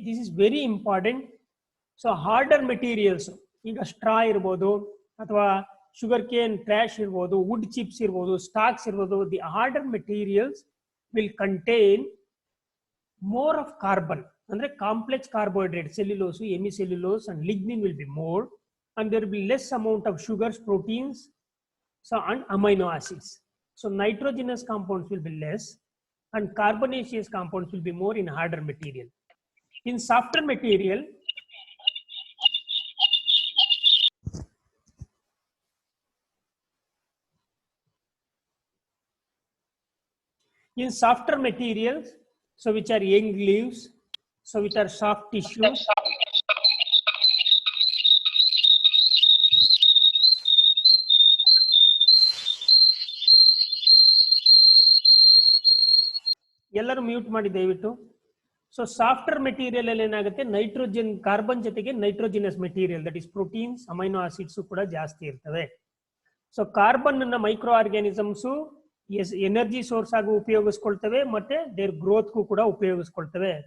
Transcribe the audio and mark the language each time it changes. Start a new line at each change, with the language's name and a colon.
English: This is very important. So harder materials,
Kannada: ಈಗ straw ಇರ್ಬೋದು ಅಥವಾ ಶುಗರ್ ಕೇನ್ ಟ್ರ್ಯಾಶ್ ಇರ್ಬೋದು, ವುಡ್ ಚಿಪ್ಸ್ ಇರ್ಬೋದು, ಸ್ಟಾಕ್ಸ್ ಇರ್ಬೋದು,
English: The harder materials will contain more of carbon, ಅಂದ್ರೆ complex carbohydrate, cellulose, hemicellulose and lignin will be more, and there will be less amount of sugars, proteins, so and amino acids. So nitrogenous compounds will be less and carbonaceous compounds will be more in harder material. In softer material, so which are young leaves, so which are soft tissue,
Kannada: ಎಲ್ಲರೂ mute ಮಾಡಿ ದಯವಿಟ್ಟು. So softer material ಅಲ್ಲಿ ಏನಾಗುತ್ತೆ, nitrogen, carbon ಜೊತೆಗೆ nitrogenous material, that is proteins, amino acids ಕೂಡ ಜಾಸ್ತಿ ಇರ್ತವೆ. So carbon ಅನ್ನ ಮೈಕ್ರೋ ಆರ್ಗ್ಯಾನಿಸಮ್ಸ್ ಎನರ್ಜಿ ಸೋರ್ಸ್ ಆಗಿ ಉಪಯೋಗಿಸ್ಕೊಳ್ತವೆ ಮತ್ತೆ ದೇರ್ ಗ್ರೋತ್ ಕೂಡ ಉಪಯೋಗಿಸ್ಕೊಳ್ತವೆ.